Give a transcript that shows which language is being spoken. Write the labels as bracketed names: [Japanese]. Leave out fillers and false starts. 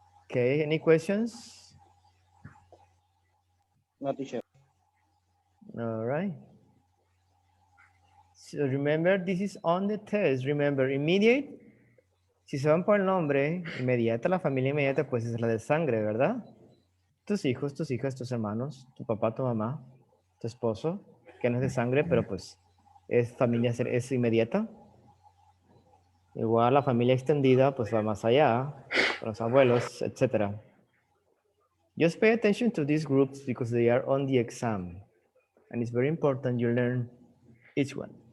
[English] Okay, any questions? No, teacher. All right. So remember, this is on the test. Remember, immediate. [Spanish] Si se van por el nombre, inmediata, la familia inmediata, pues es la de sangre, ¿verdad? Tus hijos, tus hijas, tus hermanos, tu papá, tu mamá, tu esposo, que no es de sangre, pero pues es familia, es inmediata. Igual la familia extendida, pues va más allá, con los abuelos, etc. [English] Just pay attention to these groups because they are on the exam. And it's very important you learn each one.